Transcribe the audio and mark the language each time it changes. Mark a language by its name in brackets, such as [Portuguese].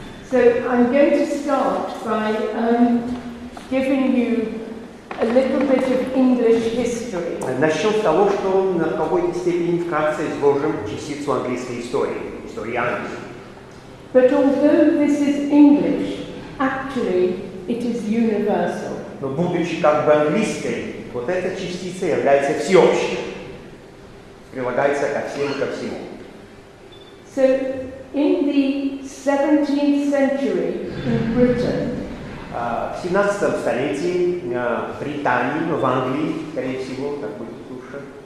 [English] So I'm going to start by giving you a little bit of English history. [Russian] Начнем с того, что на какой-то степени вкратце изложим частицу английской истории, истории Англии. [English] But although this is English, actually it is universal. [Russian] Но будучи как бы английской, вот эта частица является всеобщей, прилагается ко всем и ко всему. [English] So in the 17th century in Britain, [Russian] в 17 столетии в Британии, в Англии, скорее всего, так будет лучше.